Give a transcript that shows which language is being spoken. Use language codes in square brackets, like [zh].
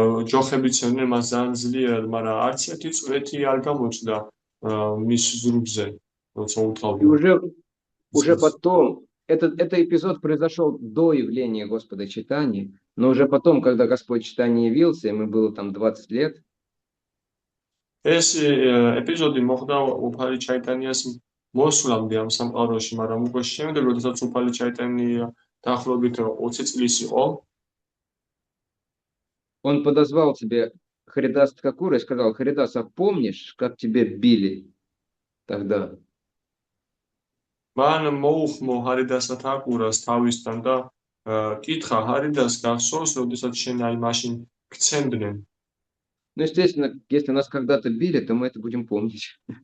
[ka] ჯოხები ცემდნენ მას ძალიან ძლიერ, მაგრამ არც ერთი წვეთი არ გამოჩნდა მის ზურგზე, როცა [ru] И [ka] უთავდა. [ru] уже потом, этот эпизод произошел до явления Господа Чайтаньи, но уже потом, когда Господь Чайтанья явился, ему было там 20 лет, [ka] ეს ეპიზოდი მოხდა უფალი ჩაიტანიას მოსვლამდე ამ სამყაროში, მაგრამ უკვე შემდეგ, როდესაც უფალი ჩაიტანია დაახლოებით 20 წლის იყო, [ru] он подозвал себе Харидас Ткакура и сказал: Харидас, а помнишь, как тебя били тогда? [ka] მან მოუხმო ჰარიდასა თაკურას თავისთან და კითხა ჰარიდას გახსოვს, როდესაც შენ აი მაშინ გცემდნენ. [ru] Ну, естественно, если нас когда-то били, то мы это будем помнить.